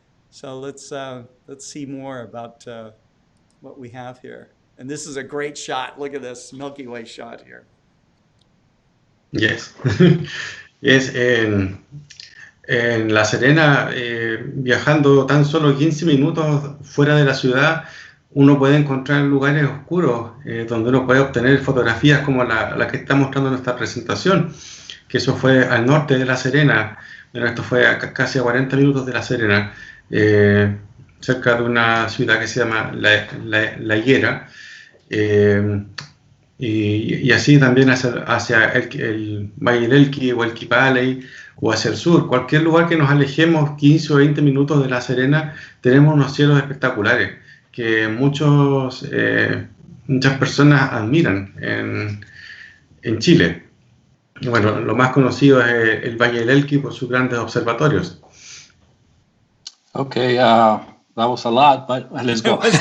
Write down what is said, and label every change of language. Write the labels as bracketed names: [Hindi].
[English] So let's see more about what we have here. And this is a great shot. Look at this Milky Way shot here. Yes. [Spanish] Yes, en La Serena, viajando tan solo 15 minutos fuera de la ciudad, uno puede encontrar lugares oscuros donde uno puede obtener fotografías como la que está mostrando en nuestra presentación, que eso fue al norte de La Serena. Bueno, esto fue casi a 40 minutos de La Serena, cerca de una ciudad que se llama La Higuera. Y así también hacia el Valle del Elqui o Elqui Valley o hacia el sur. Cualquier lugar que nos alejemos 15 o 20 minutos de La Serena, tenemos unos cielos espectaculares que muchas personas admiran en Chile. Y bueno, lo más conocido es el Valle del Elqui por sus grandes observatorios. [English] Okay, that was a lot, but let's go.